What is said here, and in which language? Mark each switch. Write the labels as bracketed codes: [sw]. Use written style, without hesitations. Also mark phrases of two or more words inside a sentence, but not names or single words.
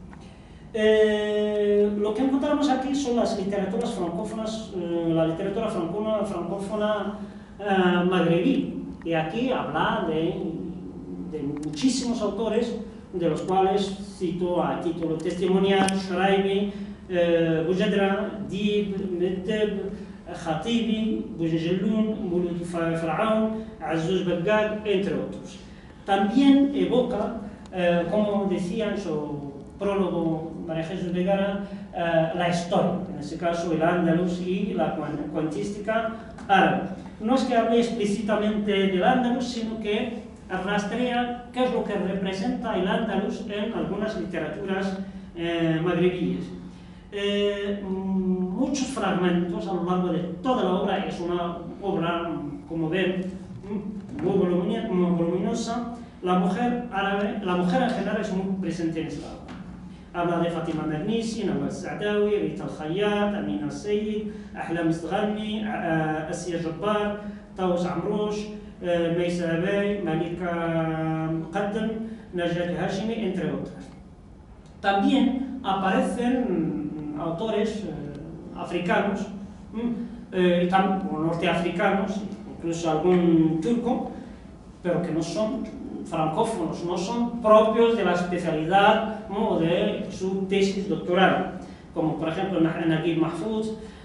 [es] Lo que encontramos aquí son las literaturas francófonas, la literatura francófona magrebí, y aquí habla de muchísimos autores, de los cuales cito a título testimonial Shraibi, Boujedra, Dib, Meddeb, Khatibi, Boujeloun, Mouloud Faraon, Azouz Belgad, entre otros. También evoca, como decía en su prólogo María Jesús Vergara, la historia, en este caso el Andalus y la cuentística árabe. No es que hable explícitamente del Andalus, sino que rastrea qué es lo que representa el Andalus en algunas literaturas magrebíes. Muchos fragmentos a lo largo de toda la obra, es una obra, como ven, muy voluminosa. La mujer árabe, la mujer en general es muy presente en esta obra. Habla de Fatima Mernissi, Nawal Saadawi, Rita Al-Khayyat, Amina Sayyid, Ahlam Istghani, Asiya Jabbar, Taous Amrouche, Maysa Abay, Malika Muqaddam, Najat Hashimi, entre otras. También aparecen autores africanos, o norteafricanos, incluso algún turco, pero que no son francófonos, no son propios de la especialidad o de su tesis doctoral, como por ejemplo Naguib Mahfouz,